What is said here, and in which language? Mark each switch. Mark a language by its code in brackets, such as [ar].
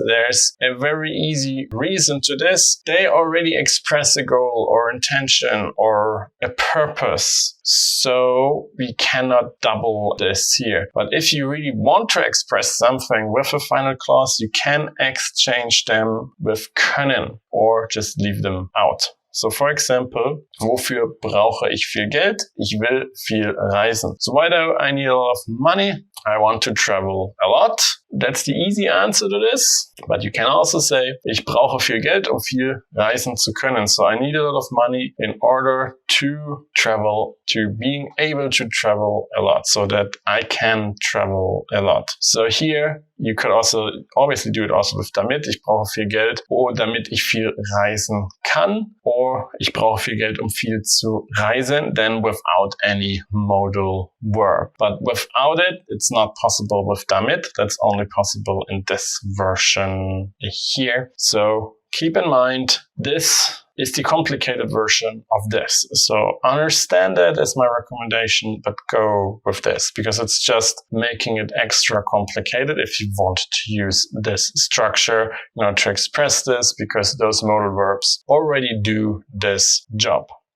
[en] There's a very easy reason to this. They already express a goal or intention or a purpose. So we cannot double this here. But if you really want to express something with a final clause, you can exchange them with können or just leave them out. So for example, [de] wofür brauche ich viel Geld? Ich will viel reisen. [en] So why do I need a lot of money? I want to travel a lot. That's the easy answer to this. But you can also say, [de] ich brauche viel Geld, um viel reisen zu können. [en] So I need a lot of money in order to travel, to being able to travel a lot, so that I can travel a lot. So here you could also obviously do it also with damit. [de] Ich brauche viel Geld, damit ich viel reisen kann. Or ich brauche viel Geld, um viel zu reisen, [en] then without any modal verb. But without it, it's not possible with damit. That's only possible in this version here. So keep in mind, this is the complicated version of this. So understand that as my recommendation, but go with this because it's just making it extra complicated if you want to use this structure, to express this, because those modal verbs already do this job.